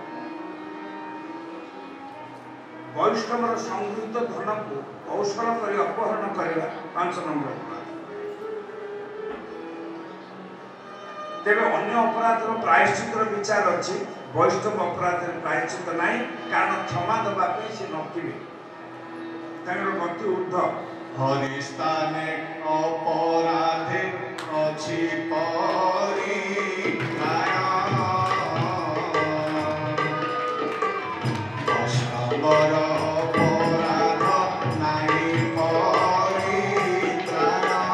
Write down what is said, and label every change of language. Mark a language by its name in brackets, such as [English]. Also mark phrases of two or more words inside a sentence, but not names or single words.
[Odia] ବୈଷ୍ଣବର ସଂଗୃହୀତ ଧନକୁ କୌଶଳ କରି ଅପହରଣ କରିବା 5 ନମ୍ବର ଅପରାଧ। ତେବେ ଅନ୍ୟ ଅପରାଧର ପ୍ରାୟଶ୍ଚିତ୍ତର ବିଚାର ଅଛି। ବୈଷ୍ଣବ ଅପରାଧରେ ପ୍ରାୟଶ୍ଚିତ୍ତ ନାହିଁ, କାରଣ କ୍ଷମା ଦେବା ପାଇଁ ସେ ନଥିବେ, ତାଙ୍କର ଗତି ଉର୍ଦ୍ଧ୍ୱ। ହରିସ୍ଥାନେ ଅପରାଧେ ଅଛି ପରିତ୍ରାଣ, ବୈଷ୍ଣବର ଅପରାଧ ନାହିଁ ପରିତ୍ରାଣ।